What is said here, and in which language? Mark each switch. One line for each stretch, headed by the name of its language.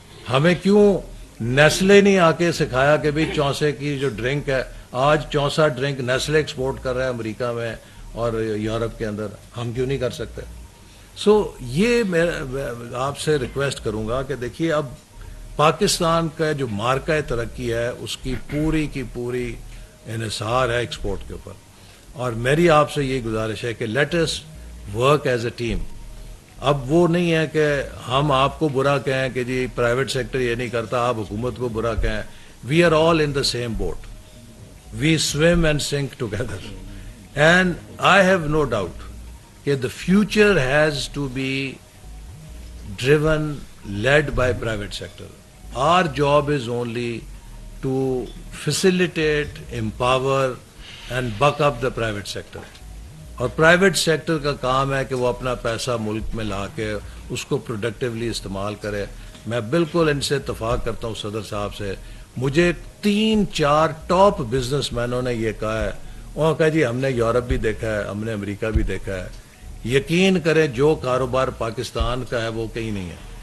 Urdu: ہمیں کیوں نیسلے نہیں آ کے سکھایا کہ بھی چونسے کی جو ڈرنک ہے، آج چونسا ڈرنک نیسلے ایکسپورٹ کر رہا ہے امریکہ میں اور یورپ کے اندر، ہم کیوں نہیں کر سکتے؟ سو یہ میں آپ سے ریکویسٹ کروں گا کہ دیکھیے اب پاکستان کا جو مارکہ ترقی ہے اس کی پوری انحصار ہے ایکسپورٹ کے اوپر. اور میری آپ سے یہ گزارش ہے کہ
English: Let us work as a team.
Urdu: اب وہ نہیں ہے کہ ہم آپ کو برا کہیں کہ جی پرائیویٹ سیکٹر یہ نہیں کرتا، آپ حکومت کو برا کہیں.
English: We are all in the same boat. We swim and sink together. And I have no doubt
Urdu: کہ
English: the future has to be driven, led by private sector. Our job is only to facilitate, empower and buck up the private sector.
Urdu: اور private sector کا کام ہے کہ وہ اپنا پیسہ ملک میں لا کے اس کو پروڈکٹیولی استعمال کرے. میں بالکل ان سے اتفاق کرتا ہوں صدر صاحب سے. مجھے 3-4 ٹاپ بزنس مینوں نے یہ کہا ہے، انہوں نے کہا جی ہم نے یورپ بھی دیکھا ہے، ہم نے امریکہ بھی دیکھا ہے، یقین کریں جو کاروبار پاکستان کا ہے وہ کہیں نہیں ہے.